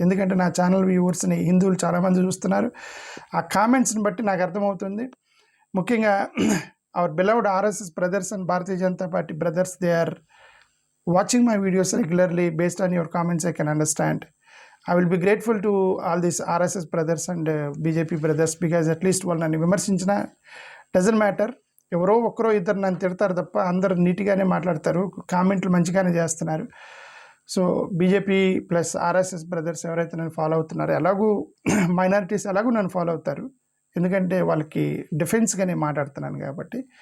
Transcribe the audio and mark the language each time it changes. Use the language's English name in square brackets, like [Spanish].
[Telugu] ఎందుకంటే నా ఛానల్ వ్యూవర్స్ని హిందువులు చాలామంది చూస్తున్నారు. ఆ కామెంట్స్ని బట్టి నాకు అర్థమవుతుంది. [English] ముఖ్యంగా our beloved RSS brothers and Bharatiya Janata Party brothers, they are watching my videos regularly. Based on your comments I can understand. I will be grateful to all these RSS brothers and BJP brothers, because at least [Telugu] వాళ్ళు నన్ను విమర్శించిన [English] Doesn't matter. [Telugu] ఎవరో ఒక్కరో ఇద్దరు నన్ను తిడతారు తప్ప అందరూ నీట్గానే మాట్లాడతారు, కామెంట్లు మంచిగానే చేస్తున్నారు. So BJP plus RSS brothers ఎవరైతే నన్ను ఫాలో అవుతున్నారో, ఎలాగూ మైనారిటీస్ ఎలాగూ నన్ను ఫాలో అవుతారు, ఎందుకంటే వాళ్ళకి డిఫెన్స్గానే మాట్లాడుతున్నాను కాబట్టి.